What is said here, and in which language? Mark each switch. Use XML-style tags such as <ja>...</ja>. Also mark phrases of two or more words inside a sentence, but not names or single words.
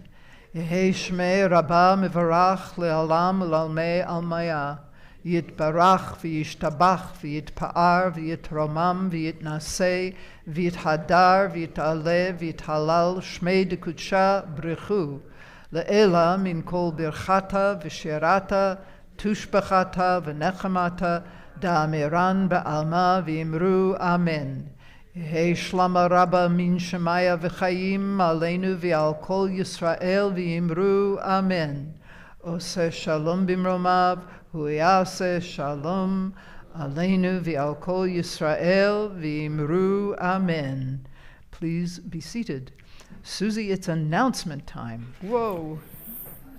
<arc>יהא שמיה רבא מברך לעלם ולעלמי עלמיא, יתברך וישתבח ויתפאר ויתרומם ויתנשא ויתהדר ויתעלה ויתהלל שמיה דקודשא בריכו לעלא מן כל ברכתא ושירתא תשבחתא ונחמתא דאמירן בעלמא ואמרו אמן. יהא שלמא רבא מן שמיא וחיים עלינו ועל כל ישראל ואמרו אמן.</arc> <he>עשה שלום במרומיו הויעשה שלום עלינו ועל כל ישראל ואמרו אמן.</he> <en>Please be seated. Susie, it's announcement time. Whoa.</en>